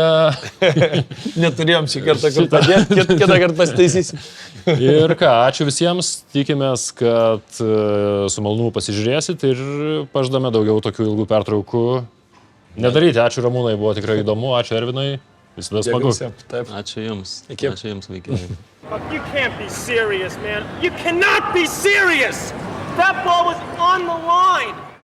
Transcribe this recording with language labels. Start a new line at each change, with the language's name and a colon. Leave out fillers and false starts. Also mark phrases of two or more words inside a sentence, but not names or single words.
Lithuanian: Neturėjom šį kartą kur padėti, kitą kartą pasitaisysim. Ir ką, ačiū visiems. Tikimės, kad su malonumu pasižiūrėsit ir pažadame daugiau tokių ilgų pertraukų nedaryti. Ačiū Ramūnai, buvo tikrai įdomu. Ačiū Ervinai. Visada smagu. Ačiū Jums. Iki. Ačiū Jums, vaikai.
English: You can't be serious, man. You cannot be serious! That ball was on the line!